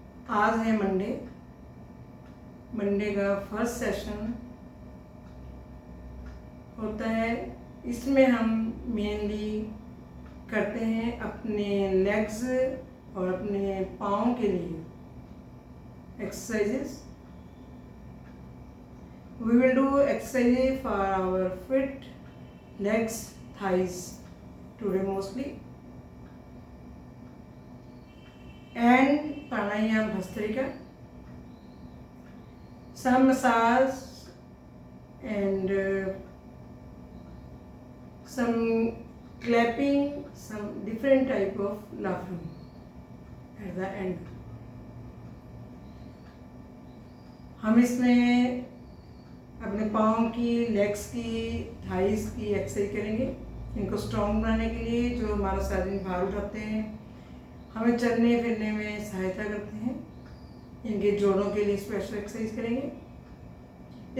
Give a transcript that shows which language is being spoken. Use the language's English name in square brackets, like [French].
[Hindi] आज है मंडे का फर्स्ट सेशन होता है। इसमें हम मेनली करते हैं अपने लेग्स और अपने पाँव के लिए exercises. [English] We will do exercises for our feet, legs, thighs today mostly, and pranayama bhastrika, some massage and some clapping, some different type of laughing at the end. [Hindi] हम इसमें अपने पाँव की, लेग्स की, थाइस की एक्सरसाइज करेंगे। इनको strong बनाने के लिए, जो हमारा सारा दिन भार उठाते हैं, हमें चलने फिरने में सहायता करते हैं, इनके जोड़ों के लिए स्पेशल एक्सरसाइज करेंगे।